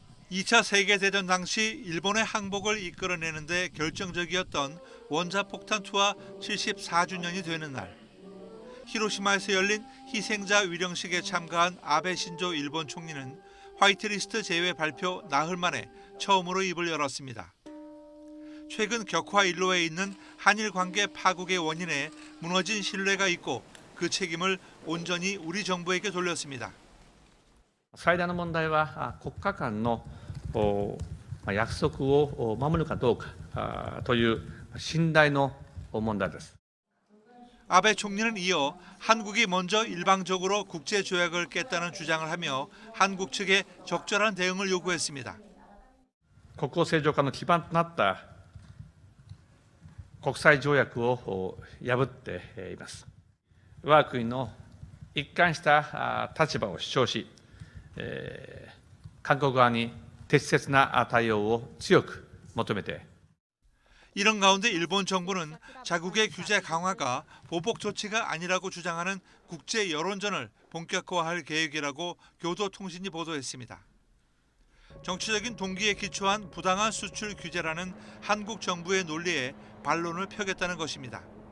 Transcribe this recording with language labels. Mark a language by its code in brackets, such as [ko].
[ko] 2차 세계대전 당시 일본의 항복을 이끌어내는 데 결정적이었던 원자폭탄 투하 74주년이 되는 날, 히로시마에서 열린 희생자 위령식에 참가한 아베 신조 일본 총리는 화이트리스트 제외 발표 나흘 만에 처음으로 입을 열었습니다. 최근 격화 일로에 있는 한일 관계 파국의 원인에 무너진 신뢰가 있고 그 책임을 온전히 우리 정부에게 돌렸습니다. [ja] 最大の問題は国家間の約束を守るかどうかという信頼の問題です。 [ko] 아베 총리는 이어 한국이 먼저 일방적으로 국제조약을 깼다는 주장을 하며 한국 측에 적절한 대응을 요구했습니다. [ja] 国交正常化の基盤となった国際条約を破っています。我が国の一貫した立場を主張し、韓国側に適切な対応を強く求めて [ko] 이런 가운데 일본 정부는 자국의 규제 강화가 보복 조치가 아니라고 주장하는 국제 여론전을 본격화할 계획이라고 교도통신이 보도했습니다. 정치적인 동기에 기초한 부당한 수출 규제라는 한국 정부의 논리에 반론을 펴겠다는 것입니다.